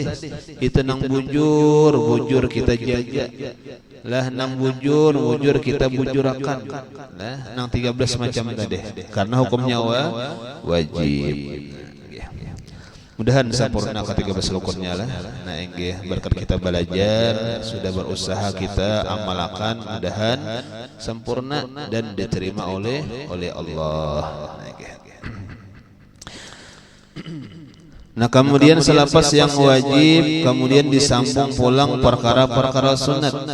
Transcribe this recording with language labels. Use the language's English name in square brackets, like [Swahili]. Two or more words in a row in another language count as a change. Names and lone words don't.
[Banjar] Itu nang bujur kita jaga. Lah nang bujur kita bujurakan. [Indonesian] Lah nang 13 macam tadi. Karena hukumnya wajib. [Banjar] Mudahan sempurna ke-13 rukunnya lah. [Indonesian] Nah, inggih berkat kita belajar, sudah berusaha kita amalkan, mudahan sempurna dan diterima oleh Allah. [Banjar] Nah, kemudian selepas yang wajib, kemudian disambung pulang perkara-perkara sunat.